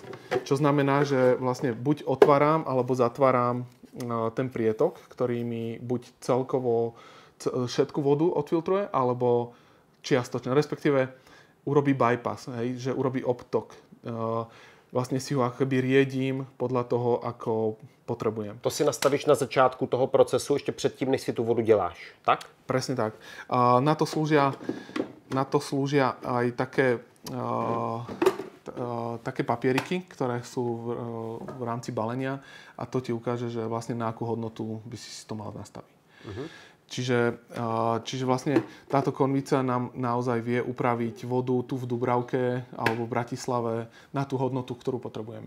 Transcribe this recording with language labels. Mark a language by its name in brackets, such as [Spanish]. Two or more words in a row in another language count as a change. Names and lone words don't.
[Slovak] Čo znamená, že vlastne buď otváram alebo zatváram ten prietok, ktorý mi buď celkovo všetku vodu odfiltruje, alebo čiastočne, respektíve urobí bypass, hej, že urobí obtok. Vlastne si ho akoby riedím podľa toho, ako potrebujem. [Czech] To si nastavíš na začátku toho procesu, ještě předtím, než si tu vodu děláš, tak? [Slovak] Presne tak. Na to slúžia aj také také papieriky, ktoré sú v rámci balenia a to ti ukáže, že vlastne na akú hodnotu by si to mal nastaviť. Čiže vlastne táto konvica nám naozaj vie upraviť vodu tu v Dubravke alebo v Bratislave na tú hodnotu, ktorú potrebujeme.